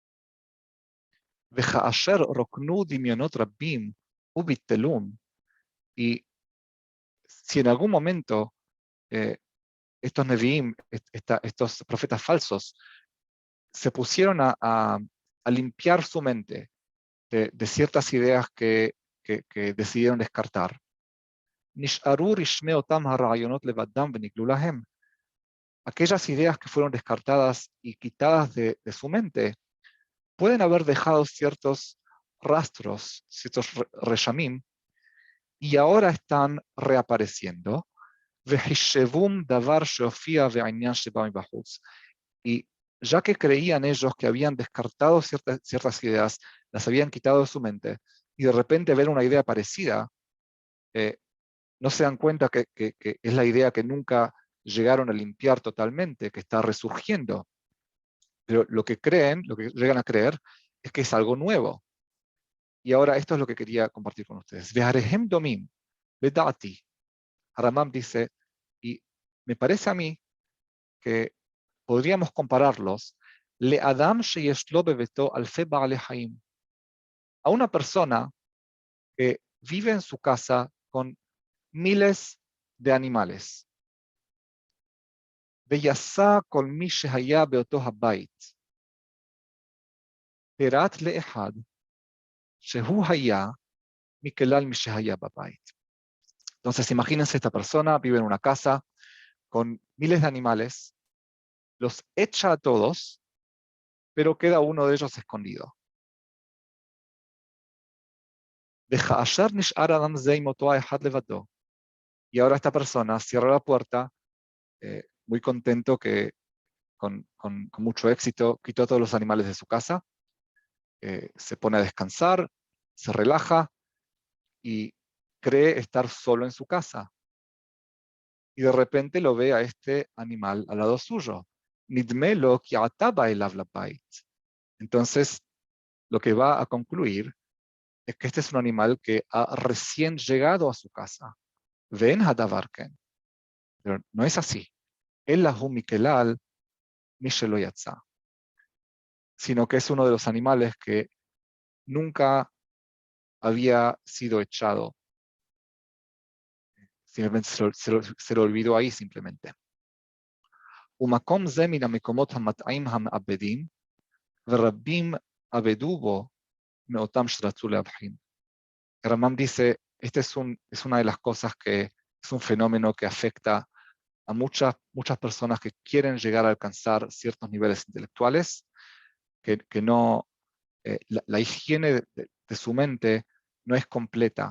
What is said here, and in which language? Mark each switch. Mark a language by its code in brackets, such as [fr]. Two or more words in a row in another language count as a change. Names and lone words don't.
[es] y si en algún momento estos Nevi'im, estos profetas falsos, se pusieron a a limpiar su mente de ciertas ideas que decidieron descartar, [he] נשארו רשמי אותם הרעיונות לבדם ונגלו להם. [es] Aquellas ideas que fueron descartadas y quitadas de su mente pueden haber dejado ciertos rastros, ciertos reshamim, y ahora están reapareciendo. [he] וחישבום דבר שהופיע ועניין שבא מבחוץ. [es] Y ya que creían ellos que habían descartado ciertas ideas, las habían quitado de su mente, y de repente ver una idea parecida, no se dan cuenta que es la idea que nunca llegaron a limpiar totalmente, que está resurgiendo. Pero lo que creen, lo que llegan a creer, es que es algo nuevo. Y ahora esto es lo que quería compartir con ustedes. [he] ואראם דומים בדעתי. [es] Rambam dice, y me parece a mí que podríamos compararlos [he] לאדם שיש לו בביתו אלפי בעלי חיים, [es] a una persona que vive en su casa con miles de animales. [he] ויסע כל מי שהיה באותו הבית, פירט לאחד שהוא היה מכלל מי שהיה בבית. [es] Entonces, imagínense, esta persona vive en una casa con miles de animales, los echa a todos, pero queda uno de ellos escondido. [he] וכאשר נשאר אדם זה עם אותו האחד לבדו, [es] y ahora esta persona cierra la puerta, muy contento que con mucho éxito quitó a todos los animales de su casa, se pone a descansar, se relaja y cree estar solo en su casa. Y de repente lo ve a este animal al lado suyo. [he] נדמה לו כי עתה בא אליו לבית. [es] Entonces, lo que va a concluir es que este es un animal que ha recién llegado a su casa. [he] ואין הדבר כן. [es] Pero no es así. [he] אלא הוא מכלל מי שלא יצא. [es] Sino que es uno de los animales que nunca había sido echado. Simplemente se lo olvidó ahí simplemente. [he] ומקום זה מן המקומות המטעים המעבדים, ורבים עבדו בו מאותם שרצו להבחין. [es] Rambam dice, este es una de las cosas que es un fenómeno que afecta a muchas personas que quieren llegar a alcanzar ciertos niveles intelectuales, que no, la higiene de su mente no es completa.